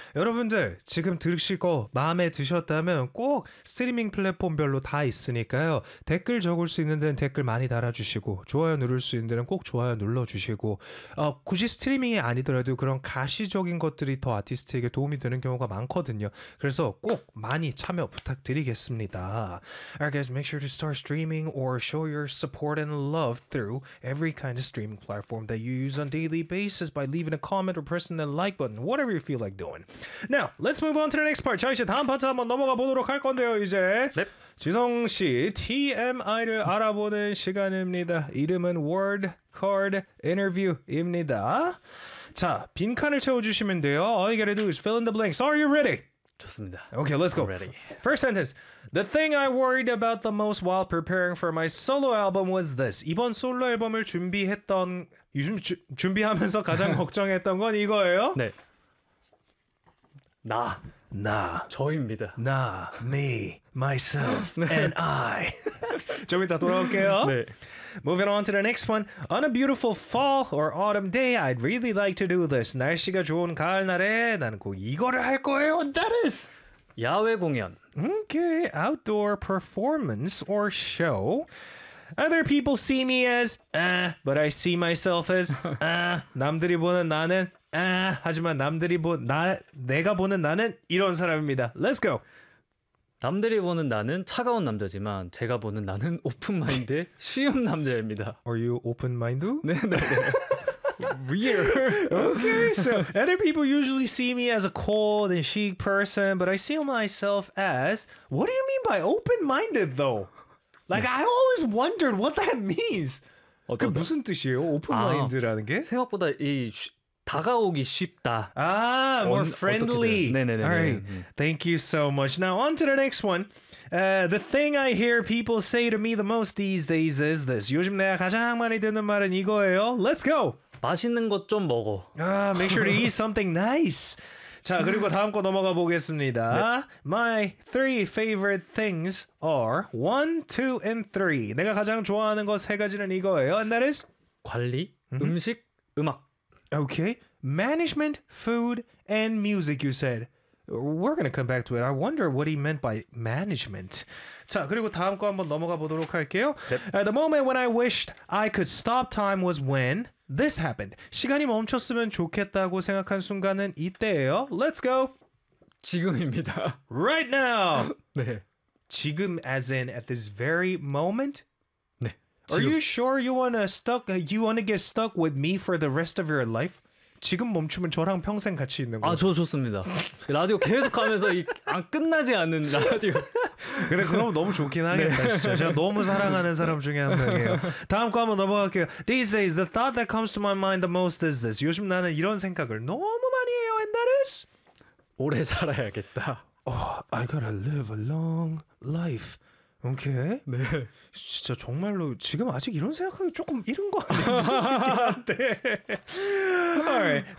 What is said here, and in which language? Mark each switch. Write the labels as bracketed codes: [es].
[ko] 여러분들 지금 들으시고 마음에 드셨다면 꼭 스트리밍 플랫폼별로 다 있으니까요. 댓글 적을 수 있는 데는 댓글 많이 달아주시고 좋아요 누를 수 있는 데는 꼭 좋아요 눌러주시고 굳이 스트리밍이 아니더라도 그런 가시적인 것들이 더 아티스트에게 도움이 되는 경우가 많거든요. 그래서 꼭 많이 참여 부탁드리겠습니다. [en] Alright guys, make sure to start streaming or show your support and love through every kind of streaming platform that you use on a daily basis by leaving a comment or pressing the like button, whatever you feel like doing. Now, let's move on to the next part. [ko] 자, 이제 다음 파트 한번 넘어가 보도록 할 건데요, 이제. 네. 지성 씨, TMI를 알아보는 시간입니다. 이름은 Word Card Interview입니다. 자, 빈칸을 채워주시면 돼요. [en] All you gotta do is fill in the blanks. Are you ready? [ko] 좋습니다. [en] Okay, let's go. I'm ready. First sentence. The thing I worried about the most while preparing for my solo album was this. [ko] 이번 솔로 앨범을 준비했던 요즘 준비하면서 가장 걱정했던 건 이거예요? 네. 나. 나. 저입니다. 나. [en] Me. Myself. [ko] 네. [en] And I. [ko] 좀 이따 돌아올게요. 네. [en] Moving on to the next one. On a beautiful fall or autumn day, I'd really like to do this. [ko] 날씨가 좋은 가을날에 나는 꼭 이거를 할 거예요. [en] That is [ko] 야외 공연. [en] Okay, outdoor performance or show. Other people see me as but I see myself as [ko] 남들이 보는 나는 하지만 남들이 내가 보는 나는 이런 사람입니다. [en] Let's go. [ko] 남들이 보는 나는 차가운 남자지만 제가 보는 나는 오픈마인드의 쉬운 남자입니다. [en] Are you open-minded? [ko] 네네. [en] Weird. Okay, so other people usually see me as a cold and chic person, but I see myself as... What do you mean by open-minded, though? Like, 네. I always wondered what that means. [ko] 어떤데? 그 무슨 뜻이에요, open-minded라는 게? 생각보다 이... 다가오기 쉽다. [en] Ah, more friendly. [ko] 네네네. [en] All right. Thank you so much. Now, on to the next one. The thing I hear people say to me the most these days is this. [ko] 요즘 내가 가장 많이 듣는 말은 이거예요. [en] Let's go. [ko] 맛있는 것 좀 먹어. [en] Ah, make sure to eat something nice. [ko] 자, 그리고 다음 거 넘어가 보겠습니다. [en] 네. My three favorite things are 1, 2, and 3. [ko] 내가 가장 좋아하는 거 세 가지는 이거예요. [en] And that is? [ko] 관리, 음식, 음악. [en] Okay, management, food, and music, you said. We're going to come back to it. I wonder what he meant by management. [ko] 자, 그리고 다음 거 한번 넘어가 보도록 할게요. [en] Yep. At the moment when I wished I could stop time was when this happened. [ko] 시간이 멈췄으면 좋겠다고 생각한 순간은 이때예요. [en] Let's go. [ko] 지금입니다. [en] Right now. [ko] 네. [en] 지금 as in at this very moment? [ko] 지금. [en] Are you sure you wanna stuck? You wanna get stuck with me for the rest of your life? [ko] 지금 멈추면 저랑 평생 같이 있는 거예요. 아, 저 좋습니다. 라디오 계속하면서 이 안 끝나지 않는 라디오. 근데 그럼 너무 좋긴 하겠다. 네. 진짜 제가 너무 사랑하는 사람 중에 한 명이에요. 다음 거 한번 넘어갈게요. [en] These days, the thought that comes to my mind the most is this. [ko] 요즘 나는 이런 생각을 너무 많이 해요. [en] And that is [ko] 오래 살아야겠다. [en] Oh, I gotta live a long life. 오케이. Okay. [ko] 네. 진짜 정말로 지금 아직 이런 생각하기 조금 이른 거 같아요. [en] 네. Alright.